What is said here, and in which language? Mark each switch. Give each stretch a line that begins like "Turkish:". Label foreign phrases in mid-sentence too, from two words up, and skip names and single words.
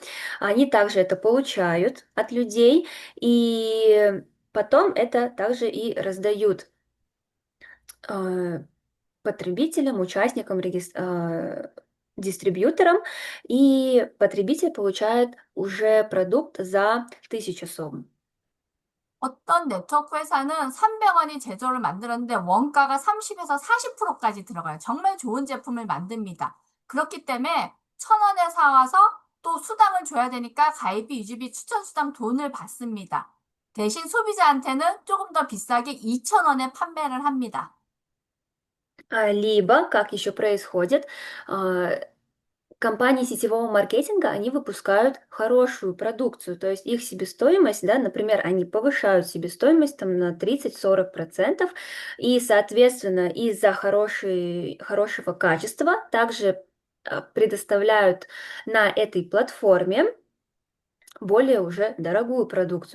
Russian: Они также это получают от людей, и потом это также и раздают э, потребителям, участникам, дистрибьюторам, и потребитель получает уже продукт за 1000 сом.
Korean: 어떤 네트워크 회사는 300원이 제조를 만들었는데 원가가 30에서 40%까지 들어가요. 정말 좋은 제품을 만듭니다. 그렇기 때문에 1,000원에 사와서 또 수당을 줘야 되니까 가입비, 유지비, 추천수당 돈을 받습니다. 대신 소비자한테는 조금 더 비싸게 2,000원에 판매를 합니다.
Russian: Либо, как еще происходит, компании сетевого маркетинга, они выпускают хорошую продукцию, то есть их себестоимость, да, например, они повышают себестоимость там на 30-40%, и, соответственно, из-за хорошего качества также предоставляют на этой платформе более уже дорогую продукцию.